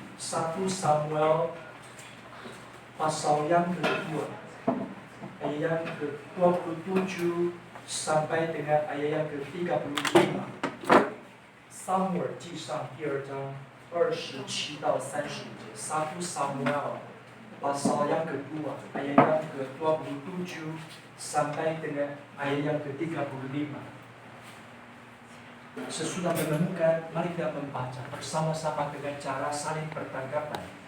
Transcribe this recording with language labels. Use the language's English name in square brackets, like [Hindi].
[Indonesian] 1 Samuel pasal yang kedua, ayat yang ke-27 sampai dengan ayat yang ke-35. [Chinese] Samuel 记上第2章27到30节。 [Indonesian] 1 Samuel pasal yang kedua, ayat yang ke-27 sampai dengan ayat yang ke-35. Sesudah menemukan, mari kita membaca bersama-sama dengan cara saling bertanggapan.